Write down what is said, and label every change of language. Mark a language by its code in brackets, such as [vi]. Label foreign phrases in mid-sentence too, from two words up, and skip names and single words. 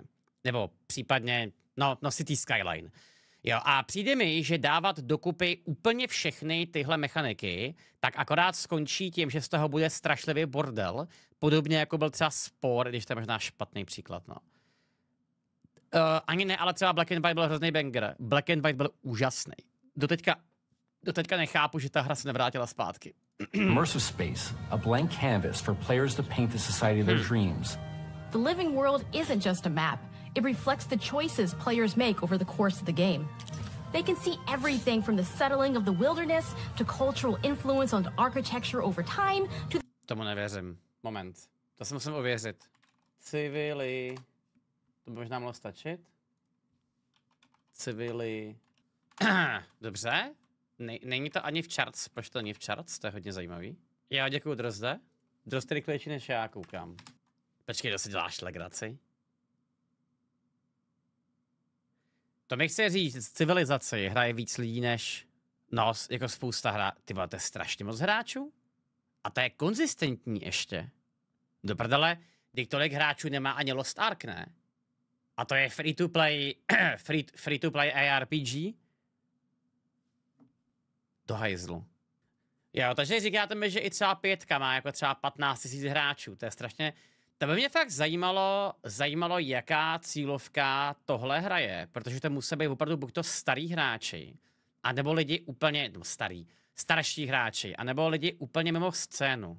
[cs] Nebo případně, no City Skyline. Jo, a přijde mi, že dávat dokupy úplně všechny tyhle mechaniky, tak akorát skončí tím, že z toho bude strašlivý bordel, podobně jako byl třeba Spor, když to je možná špatný příklad, no. Ani ne, ale třeba Black and White byl hrozný banger. Black and White byl úžasný. Doteďka nechápu, že ta hra se nevrátila zpátky. [en] Immersive space, a blank canvas for players to paint the society of their dreams. The living world isn't just a map. It reflects the choices players make over the course of the game. They can see everything from the settling of the wilderness to cultural influence on architecture over time to... [cs] Tomu nevěřím. Moment. To si musím ověřit. Civily... To by možná mohlo stačit. Civily... Dobře. Není to ani v charts. Proč to není v charts? To je hodně zajímavý. Já děkuju, Drozde. Drozde rychlejší než já, koukám. Počkej, to si děláš legraci? To mi chce říct, civilizaci hraje víc lidí než... No, jako spousta hra... Ty vole, to je strašně moc hráčů. A to je konzistentní ještě. Do prdele, když tolik hráčů nemá ani Lost Ark, ne? A to je free-to-play... free-to-play ARPG? Do hajzlu. Jo, takže říkáte mi, že i třeba 5 má jako třeba 15 000 hráčů. To je strašně... To by mě fakt zajímalo, jaká cílovka tohle hraje, protože to musí být opravdu buď to starý hráči, anebo lidi úplně, no starší hráči, anebo lidi úplně mimo scénu.